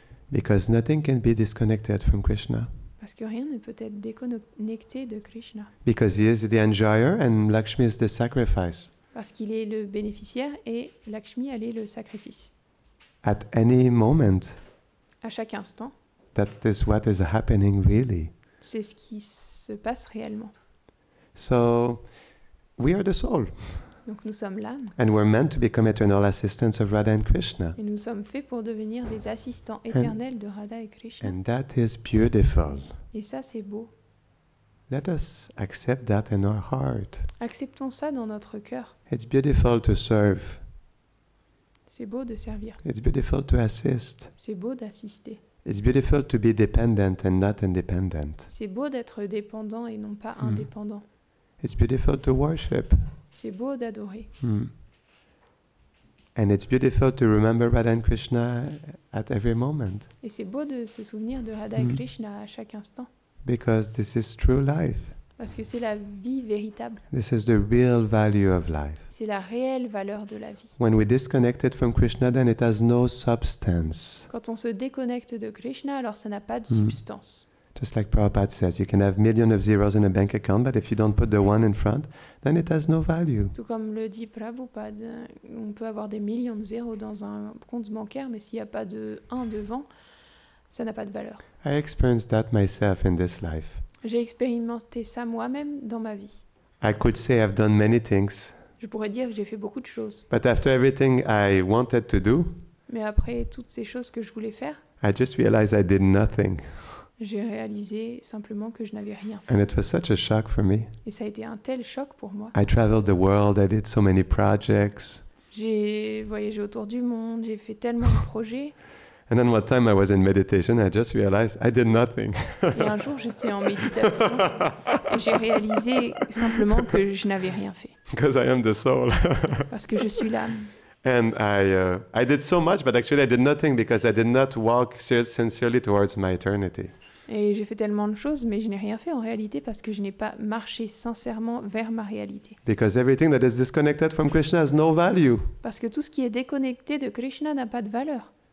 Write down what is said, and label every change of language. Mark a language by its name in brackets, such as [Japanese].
[English] Because nothing can be disconnected from Krishna. [French] Parce que rien ne peut être déconnecté de Krishna. [English] Because he is the enjoyer and Lakshmi is the sacrifice. [French] Parce qu'il est le bénéficiaire et Lakshmi, elle est le sacrifice. [English] At any moment, [French] À chaque instant, [English] that is what is happening really. [French] c'est ce qui se passe réellement. [English] So, we are the soul. [French] Donc nous sommes l'âme. [English] And we're meant to become eternal assistants of Radha and Krishna. [French] Et nous sommes faits pour devenir des assistants éternels de Radha et Krishna. [English] And that is beautiful. [French] Et ça, c'est beau. [English] Let us accept that in our heart. [French] Acceptons ça dans notre cœur. [English] It's beautiful to serve. [French] C'est beau de servir. [English] It's beautiful to assist. [French] C'est beau d'assister. [English] It's beautiful to be dependent and not independent. [French] C'est beau d'être dépendant et non pas indépendant. [English] It's beautiful to worship. [French] C'est beau d'adorer. [English] And it's beautiful to remember Radha and Krishna at every moment. [French] Et c'est beau de se souvenir de Radha et Krishna à chaque instant. [English] Because this is true life. [French] Parce que c'est la vie véritable. [English] This is the real value of life. [French] C'est la réelle valeur de la vie. [English] When we disconnect it from Krishna, then it has no substance. [French] Quand on se déconnecte de Krishna, alors ça n'a pas de substance. [English] Just like Prabhupada says, you can have millions of zeros in a bank account, but if you don't put the one in front, then it has no value. [French] Tout comme le dit Prabhupada, on peut avoir des millions de zéros dans un compte bancaire, mais s'il n'y a pas de 1 devant, ça n'a pas de valeur. [English] I experienced that myself in this life. [French] J'ai expérimenté ça moi-même dans ma vie. [English] I could say I've done many things, [French] Je pourrais dire que j'ai fait beaucoup de choses. [English] but after everything I wanted to do, [French] Mais après toutes ces choses que je voulais faire, [English] I just realized I did nothing. [French] j'ai réalisé simplement que je n'avais rien fait. [English] And it was such a shock for me. [French] Et ça a été un tel choc pour moi. [English] I traveled the world, I did so many projects. [French] J'ai voyagé autour du monde, j'ai fait tellement de projets. [English] And then one time I was in meditation, I just realized I did nothing. [French] Et un jour, j'étais en méditation et j'ai réalisé simplement que je n'avais rien fait. [English] Because I am the soul. [French] Parce que je suis l'âme. [English] And I did so much, but actually I did nothing because I did not walk sincerely towards my eternity. [French] Et j'ai fait tellement de choses, mais je n'ai rien fait en réalité parce que je n'ai pas marché sincèrement vers ma réalité. [English] Because everything that is disconnected from Krishna has no value. [French] Parce que tout ce qui est déconnecté de Krishna n'a pas de valeur.